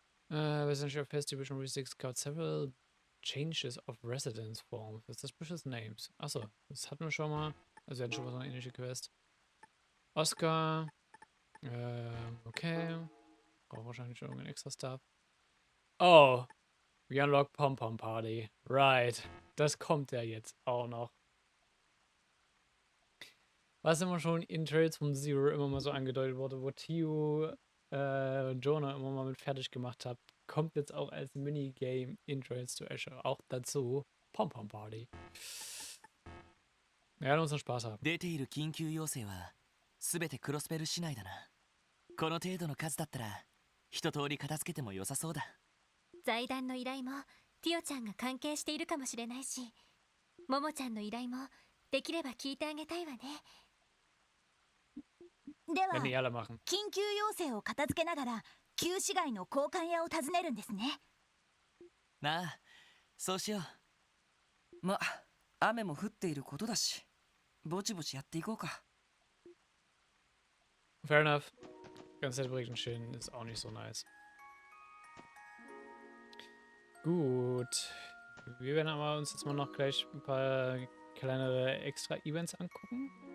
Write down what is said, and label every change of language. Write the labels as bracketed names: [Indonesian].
[English] Residential Affairs Division Re-6 got several changes of residence forms with suspicious names. [German] Achso, das hatten wir schon mal. Also wir hatten schon mal so eine ähnliche Quest. Oscar. Okay. Braucht wahrscheinlich schon irgendein extra Stuff. Oh. [English] We unlock Pom-Pom Party. Right. [German] Das kommt ja jetzt auch noch. Was immer schon in Trails from Zero immer mal so angedeutet wurde, wo Tio Jonah immer mal mit fertig gemacht hat, kommt jetzt auch als Minigame in Trails to Azure auch dazu. Pom-Pom Party. Wir werden unseren Spaß haben. [Japanese] 出ている緊急要請はすべてクロスベル市内だな。この程度の数だったら一通り片付けても良さそうだ。財団の依頼もティオちゃんが関係しているかもしれないし、モモちゃんの依頼もできれば聞いてあげたいわね。では、 [German] Wenn die alle machen. [Japanese] 緊急要請を片付けながら旧市街の交換屋を訪ねるんですね。なあ、そうしよう。ま、雨も降っていることだし、ぼちぼちやっていこうか。 [English] Fair enough. [German] Ganz nett Berichten stehen ist auch nicht so nice. Gut. Wir werden aber uns jetzt mal noch gleich ein paar kleinere Extra-Events angucken.